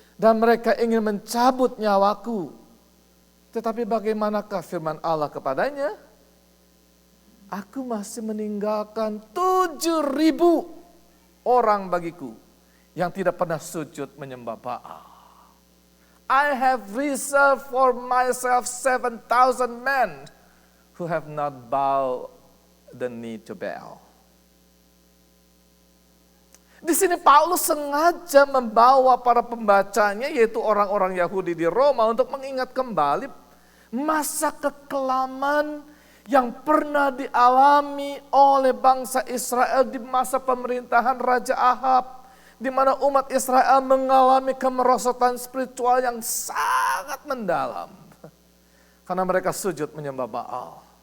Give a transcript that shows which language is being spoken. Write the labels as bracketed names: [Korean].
[Indonesian] Dan mereka ingin mencabut nyawaku. Tetapi bagaimanakah firman Allah kepadanya? Aku masih meninggalkan 7.000 orang bagiku yang tidak pernah sujud menyembah Baal. [English] I have reserved for myself 7,000 men who have not bowed the knee to Baal. [Indonesian] Di sini Paulus sengaja membawa para pembacanya, yaitu orang-orang Yahudi di Roma, untuk mengingat kembali masa kekelaman yang pernah dialami oleh bangsa Israel di masa pemerintahan Raja Ahab, di mana umat Israel mengalami kemerosotan spiritual yang sangat mendalam karena mereka sujud menyembah Baal.